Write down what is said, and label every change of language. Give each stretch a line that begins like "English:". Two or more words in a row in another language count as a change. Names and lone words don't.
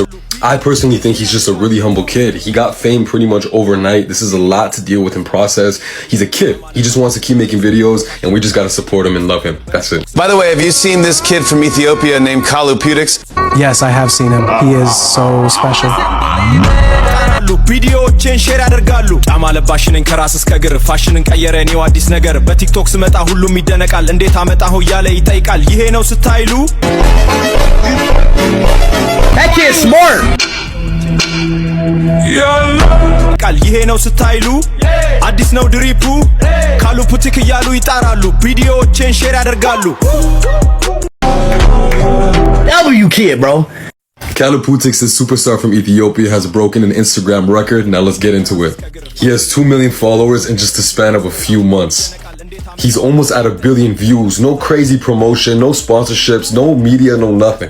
English: I personally think he's just a really humble kid. He got fame pretty much overnight. This is a lot to deal with in process. He's a kid. He just wants to keep making videos, and we just gotta support him and love him. That's it. By the way, have you seen this kid from Ethiopia named Kalu Putik? Yes, I have seen him. He is so special.
Amharic: ቪዲዮዎችን ሼር ያደርጋሉ ጫማ ለባሽንን ከራስ እስከ እግር ፋሽንን ቀየረ ነው አዲስ ነገር በቲክቶክ ስመጣ ሁሉም ይደነቃል እንዴት አመጣሁ ያለ ይጠይቃል ይሄ ነው ስታይሉ
English: That kid's smart
Amharic: ይሄ ነው ስታይሉ አዲስ ነው ድሪፑ ካሉ ፑቲክ እያሉ ይጣራሉ ቪዲዮዎችን ሼር ያደርጋሉ
English: W kid bro Kalu Putik, the superstar from Ethiopia, has broken an Instagram record. Now let's get into it. He has 2 million followers in just the span of a few months. He's almost at 1 billion views. No crazy promotion, no sponsorships, no media, no nothing.